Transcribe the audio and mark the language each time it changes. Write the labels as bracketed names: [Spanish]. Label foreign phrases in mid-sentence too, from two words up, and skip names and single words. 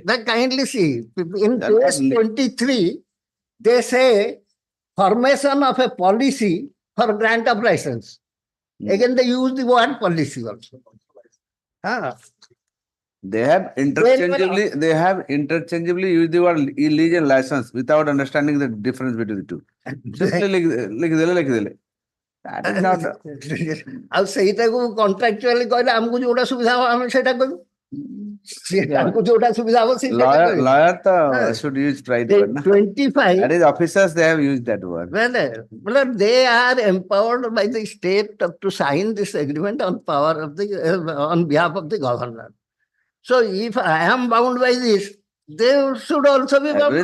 [English] that kindly see, in page 23, they say formation of a policy for grant of license. Again, they use the word policy also. They have interchangeably used the word lease and license without understanding the difference between the two. Simply like dile. That is not. [Odia] ଆଉ ସେଇଟାକୁ କଣ୍ଟ୍ରାକ୍ଚୁଆଲି କହିଲେ ଆମକୁ ଯୋଉଟା ସୁବିଧା ହବ ଆମେ ସେଇଟା କହିବୁ ତାଙ୍କୁ ଯୋଉଟା ସୁବିଧା ହବ [English] Lawyer should use right word. 25. That is officers, they have used that word. Well, they are empowered by the state to sign this agreement on power of the on behalf of the governor. So if I am bound by this, they should also be bound by